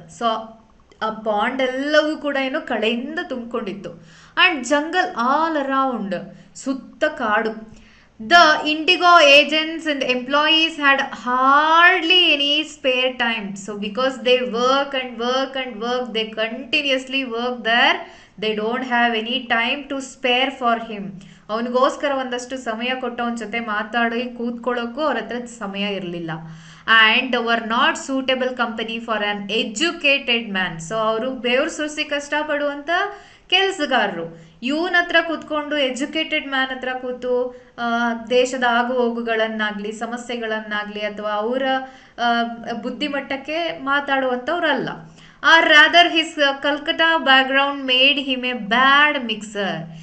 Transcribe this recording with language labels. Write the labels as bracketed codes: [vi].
[kn] So ಆ pond ಎಲ್ಲವೂ ಕೂಡ ಕಳೆಯಿಂದ ತುಂಬಿಕೊಂಡಿತ್ತು. [en] and jungle all around, [kn] ಸುತ್ತ ಕಾಡು. [en] The Indigo agents and employees had hardly any spare time. So because they work and work and work, they continuously work there, they don't have any time to spare for him. [kn] ಅವನಿಗೋಸ್ಕರ ಒಂದಷ್ಟು ಸಮಯ ಕೊಟ್ಟು ಅವನ ಜೊತೆ ಮಾತಾಡಿ ಕೂತ್ಕೊಳ್ಳೋಕ್ಕೂ ಅವ್ರ ಹತ್ರ ಸಮಯ ಇರಲಿಲ್ಲ. [en] And were not suitable company for an educated man. [kn] So ಅವರು ಬೆವರು ಸುರಿಸಿ ಕಷ್ಟಪಡುವಂಥ ಕೆಲಸಗಾರರು. ಇವನ ಹತ್ರ ಕೂತ್ಕೊಂಡು ಎಜುಕೇಟೆಡ್ ಮ್ಯಾನ್ ಹತ್ರ ಕೂತು ದೇಶದ ಆಗು ಹೋಗುಗಳನ್ನಾಗ್ಲಿ, ಸಮಸ್ಯೆಗಳನ್ನಾಗ್ಲಿ ಅಥವಾ ಅವರ ಬುದ್ಧಿಮಟ್ಟಕ್ಕೆ ಮಾತಾಡುವಂಥವ್ರಲ್ಲ. [en] Or rather his Calcutta background made him a bad mixer.